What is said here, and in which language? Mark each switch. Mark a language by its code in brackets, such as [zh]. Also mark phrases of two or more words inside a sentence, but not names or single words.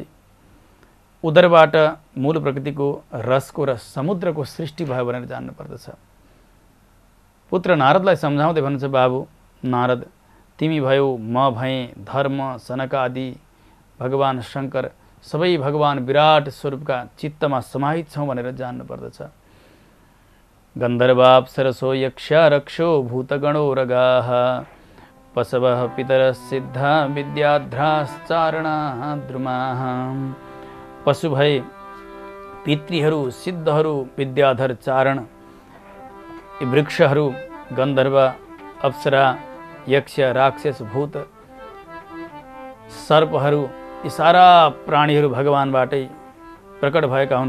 [ne] उदरबाट मूल प्रकृतिको रसको र समुद्रको सृष्टि भयो भनेर जान्नुपर्दछ। पुत्र नारदलाई सम्झाउँदै भन्नुहुन्छ, बाबु नारद, तिमी भयो, म भएँ, धर्म, सनक आदि भगवान शङ्कर सबै भगवान विराट स्वरूपका चित्तमा समाहित छौँ भनेर जान्नुपर्दछ। [sa] गन्धर्वाप्सरसो यक्ष रक्षो भूतगणो रगाः पशवः पितरः सिद्धा विद्याध्राश्चारणाः द्रुमाः। [ne] पशु भए पितृहरू, सिद्धहरू, विद्याधर, चारण, यी वृक्षहरू, गन्धर्व, अप्सरा, यक्ष, राक्षस, भूत, सर्पहरू, यी सारा प्राणीहरू भगवानबाटै प्रकट भएका हुन्।